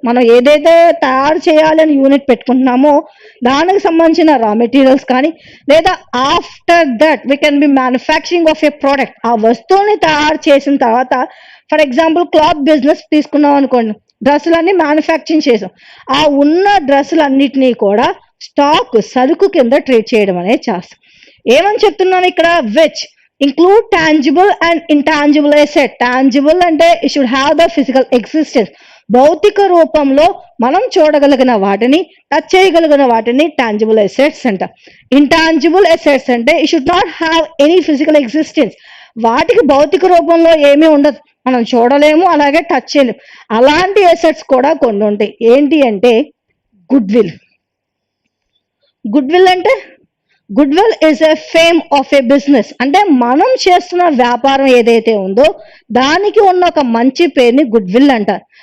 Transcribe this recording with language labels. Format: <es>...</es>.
<te>మనం ఏదైతే తయారు చేయాలని యూనిట్ పెట్టుకుంటున్నామో దానికి సంబంధించిన రా మెటీరియల్స్ కానీ, లేదా</te> <en>After that we can be manufacturing of a product.</en> <te>ఆ వస్తువుని తయారు చేసిన తర్వాత, ఫర్ ఎగ్జాంపుల్ క్లాత్ బిజినెస్ తీసుకున్నాం అనుకోండి, డ్రెస్సులన్నీ మ్యానుఫ్యాక్చరింగ్ చేసాం. ఆ ఉన్న డ్రెస్సులన్నిటినీ కూడా స్టాక్, సరుకు కింద ట్రీట్ చేయడం అనేది చేస్తాం. ఏమని చెప్తున్నాను ఇక్కడ?</te> <en>Which include tangible and intangible asset. Tangible అంటే it should have the physical existence.</en> <te>భౌతిక రూపంలో మనం చూడగలిగిన వాటిని, టచ్ చేయగలిగిన వాటిని టాంజిబుల్ అసెట్స్ అంట. ఇంటాంజిబుల్ అసెట్స్ అంటే</te> <en>it should not have any physical existence.</en> <te>వాటికి భౌతిక రూపంలో ఏమీ ఉండదు, మనం చూడలేము, అలాగే టచ్ చేయలేము. అలాంటి అసెట్స్ కూడా కొన్ని ఉంటాయి. ఏంటి అంటే గుడ్ విల్ అంటే</te> <en>Good will is a fame of a business.</en> <te>అంటే మనం చేస్తున్న వ్యాపారం ఏదైతే ఉందో దానికి ఉన్న ఒక మంచి పేరుని గుడ్ విల్ అంటారు.</te>